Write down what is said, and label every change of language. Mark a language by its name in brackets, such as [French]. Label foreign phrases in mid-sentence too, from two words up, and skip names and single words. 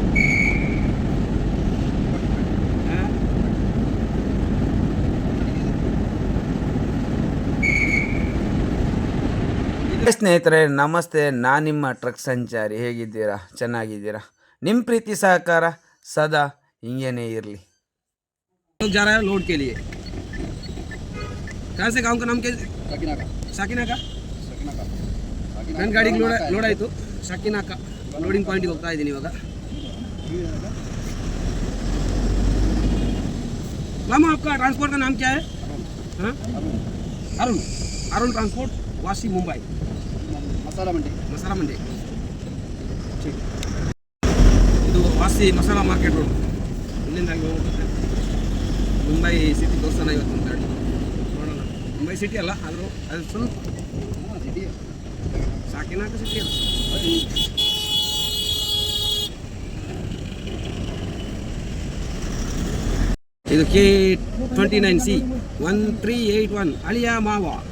[Kannada] ಸ್ನೇಹಿತರೆ ನಮಸ್ತೆ, ನಾನು ನಿಮ್ಮ ಟ್ರಕ್ ಸಂಚಾರಿ. ಹೇಗಿದ್ದೀರಾ? ಚೆನ್ನಾಗಿದ್ದೀರಾ? ನಿಮ್ಮ ಪ್ರೀತಿ ಸಹಕಾರ ಸದಾ ಹಿಂಗೇನೇ ಇರಲಿ. [Hindi] जा रहा है लोड के लिए। कहाँ से गाँव का नाम क्या? [Kannada] साकिना का ನನ್ನ ಗಾಡಿಗೆ ಲೋಡ್ ಆಯಿತು. ಸಾಕಿನಾಕ ಲೋಡಿಂಗ್ ಪಾಯಿಂಟ್ಗೆ ಹೋಗ್ತಾ ಇದ್ದೀನಿ ಇವಾಗ. [Hindi] मामा आपका ट्रांसपोर्ट का नाम क्या है? हाँ अरुण ट्रांसपोर्ट, वासी मुंबई, मसाला मंडी. [Kannada] ಇದು ವಾಸಿ ಮಸಾಲಾ ಮಾರ್ಕೆಟ್ ರೋಡ್. ಇಲ್ಲಿಂದ ಹೋಗುತ್ತೆ ಮುಂಬೈ ಸಿಟಿ ತೋರಿಸೋಣ ಇವತ್ತು ಅಂತ ಹೇಳಿ. ನೋಡೋಣ. ಮುಂಬೈ ಸಿಟಿ ಅಲ್ಲ, ಆದರೂ ಅದು ಸ್ವಲ್ಪ ಸಾಕಿನಾಕ ಸಿಟಿ ಅಲ್ಲ. ಇದು K29C 1381 ಅಳಿಯಾ ಮಾವ.